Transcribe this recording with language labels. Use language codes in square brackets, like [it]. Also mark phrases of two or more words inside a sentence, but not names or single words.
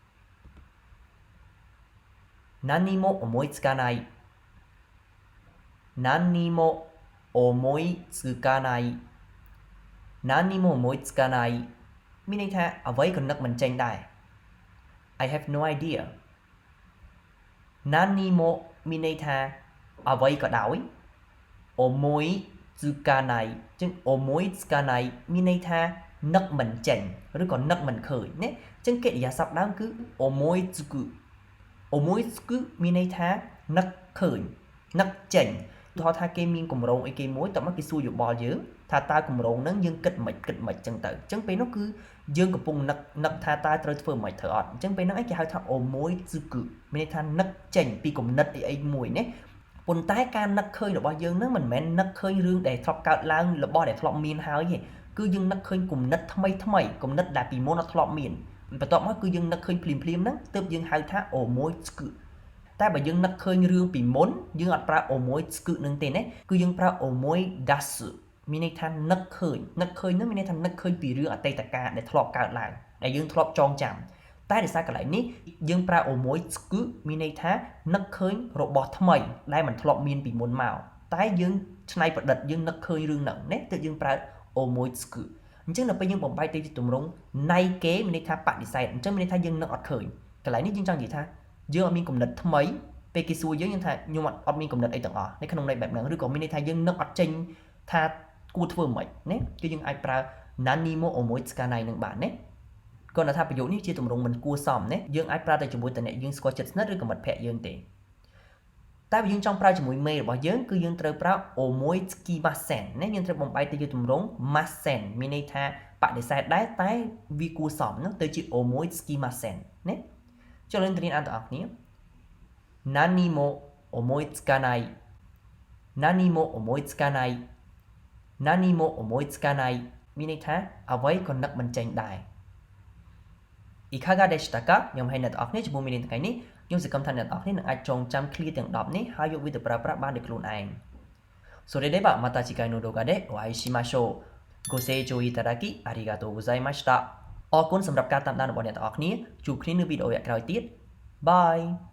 [ja] 何も思いつかない何にも思いつかない何にも思いつかない [km] មានន័យថាអ្វីក៏នឹកមិនចេញដែរ [en] I have no idea [km] 何にもមានន័យថាអ្វីក៏ដោយ思いつかないចឹង思いつかないមានន័យថានឹកមិនចេញឬក៏នឹកមិនឃើញណាចឹងកិរិយាសព្ទដើមគឺ思いつく思いつくមានន័យថានឹកឃើញនឹកចេញឧទាហរណ៍ថាគេមានកម្រងអីគេមួយតោះមកគេសួរយោបល់យើងថាតើកម្រងហ្នឹងយើងគិតមិនចឹងទៅអញ្ចឹងពេលនោះគឺយើងកំពុងនឹកថាតើត្រូវធ្វើមិនត្រូវអត់អញ្ចឹងពេលហ្នឹងឯងគេហៅ ថា思いつくមានន័យថានឹកចេញពីគំនិតអីមួយណាប៉ុន្តែការនឹកឃើញរបស់យើងហ្នឹងមិនមែននឹកឃើញរឿងដែលធ្លាប់កើតឡើងរបស់ដែលធ្លាប់មានហើយទេគឺយើងនឹកឃើញគំនិតថ្មីគំនិតដែលពីមុនអត់ធ្លាប់មានបន្ទាប់មកគឺយើងនឹកឃើញភ្លាមហ្នឹងទើបយើងហៅថា思いつくតែបើយើងនឹកឃើញរឿងពីមុនយើងអត់ប្រើ思いつくនឹងទេណាគឺយើងប្រើ思い出すមានន័យថានឹក ឃើញនោះមានន័យថានឹកឃើញពីរឿងអតីតកាលដែលធ្លាប់កើតឡើងដែលយើងធ្លាប់ចងចាំតែដោយសារកន្លែងនេះយើងប្រើ思いつくមានន័យថានឹកឃើញរបស់ថ្មីដែលមិនធ្លាប់មានពីមុនមកតែយើងច្នៃប្រឌិតយើងនឹកឃើញរឿងហ្នឹងណាទើបយើងប្រើ思いつくអញ្ចឹងដល់ពេលយើងបំបែកទៅជាទម្រង់ណៃគេមានន័ យថាបដិសេធអញ្ចឹងមានន័យថាយើងនឹកអត់ឃើញកន្លែងនេះយើងចង់និយាយថាយើងអត់មានគំនិតថ្មីពេលគេសួរយើងថាខ្ញុំអត់មានគំនិតអីទាំងអស់នៅក្នុងន័យបែបហ្នឹងឬក៏មានន័យថាយើងនឹកអត់ចេញថាគួរធ្វើមិនណាគឺយើងអាចប្រើ [ja] 何も思いつかない [km] នឹងបានណាគាត់ថាប្រយោគនេះជាទម្រង់មិនគួរសមណាយើងអាចប្រើទៅជាមួយតអ្នកយើងស្គាល់ចិត្តស្និទ្ធឬក៏មិត្តភក្តិយើងទេតែបើយើងចង់ប្រើជាមួយមេរបស់យើងគឺយើងត្រូវប្រើ [ja] 思いつきません [km] ណាយើងត្រូវបំបែកទៅជាទម្រង់ masen មានន័យថាបដិសេធដែរតែវាគួរសមនោះទៅជា [ja] 思いつきません [km] ណាចូលយើងទៅរៀនអានទាំងអ ស់គ្នា [ja] 何も思いつかない何も思いつかない何も思いつかない [km] មាន ន័យថាអ្វីក៏នឹកមិនចេញដែរ [ja] いかがでしたか [km] ខ្ញុំឲ្យអ្នកទាំងអស់គ្នាជាមួយមេរៀនថ្ងៃនេះខ្ញុំសង្ឃឹមថាអ្នកទាំងអស់គ្នានឹងអាចចងចាំ clear ទាំង10នេះហើយយកវាទៅប្រើប្រាស់បានដោយខ្លួនឯង [ja] それではまた次回の動画でお会いしましょうご清聴いただきありがとうございました [km] អរគុណសម្រាប់ការតាមដានរបស់អ្នកទាំងអស់គ្នាជួបគ្នានៅវីដេអូក្រោយទៀតបាយ